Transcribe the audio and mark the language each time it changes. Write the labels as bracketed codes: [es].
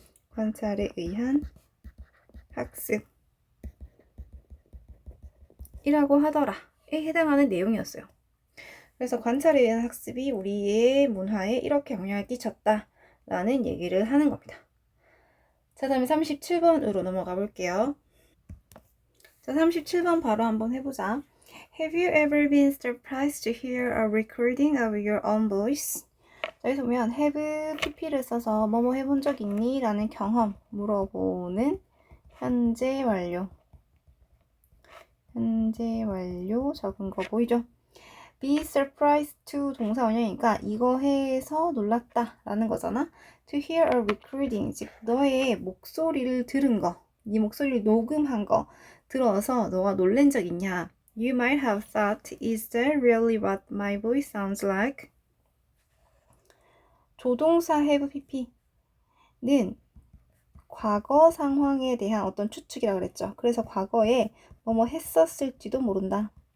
[ko] 관찰에 의한 학습이라고 하더라. 에 해당하는 내용이었어요. 그래서 관찰에 의한 학습이 우리의 문화에 이렇게 영향을 끼쳤다 라는 얘기를 하는 겁니다. 자, 다음에 37번으로 넘어가 볼게요. 자, 37번 바로 한번 해보자. [en] Have you ever been surprised to hear a recording of your own voice? [ko] 여기서 보면 have pp를 써서 뭐뭐 해본 적 있니? 라는 경험 물어보는 현재 완료 적은 거 보이죠? be surprised to 동사 원형이니까 이거 해서 놀랐다 라는 거잖아. to hear a recording, 즉 너의 목소리를 들은 거, 네 목소리를 녹음한 거 들어서 너가 놀란 적 있냐? [en] You might have thought, is that really what my voice sounds like? [ko] 조동사 have pp는 과거 상황에 대한 어떤 추측이라 그랬죠. 그래서 과거에 뭐뭐 했었을지도 모른다.